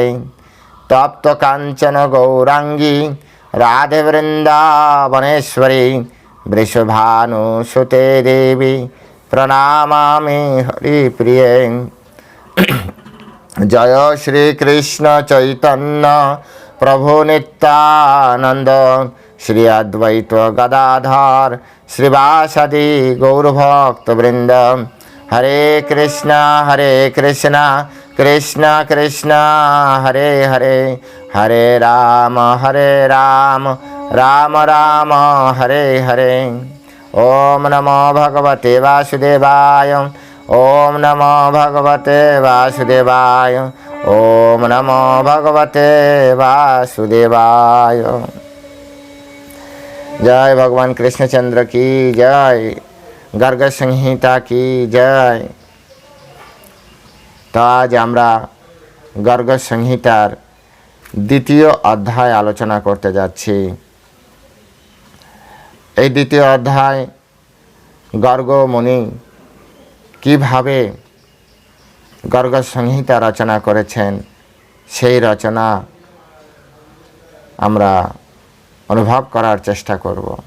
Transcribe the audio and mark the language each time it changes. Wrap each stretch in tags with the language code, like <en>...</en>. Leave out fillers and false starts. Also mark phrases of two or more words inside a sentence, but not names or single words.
<sa>तप्त काञ्चन गौरांगी राधे वृन्दावनेश्वरी वृषभानुसुते देवी प्रणामामि हरिप्रिये। जय श्री कृष्ण चैतन्य प्रभु नित्यानंद श्री अद्वैत गदाधर श्रीवासदि गौरभक्तवृंद। हरे कृष्णा कृष्ण कृष्ण हरे हरे, हरे राम राम राम हरे हरे। ओम नमो भगवते वासुदेवाय, ओम नमो भगवते वासुदेवाय, ओम नमो भगवते वासुदेवाय।</sa> <hi>जय भगवान कृष्णचंद्र की जय, गर्ग संहिता की जय।</hi> <bn>तो आज আমরা গর্গ সংহিতার দ্বিতীয় অধ্যায় আলোচনা করতে যাচ্ছি। এই দ্বিতীয় অধ্যায় গর্গ মুনি কিভাবে গর্গ সংহিতা রচনা করেছেন, সেই রচনা আমরা অনুভব করার চেষ্টা করব।</bn>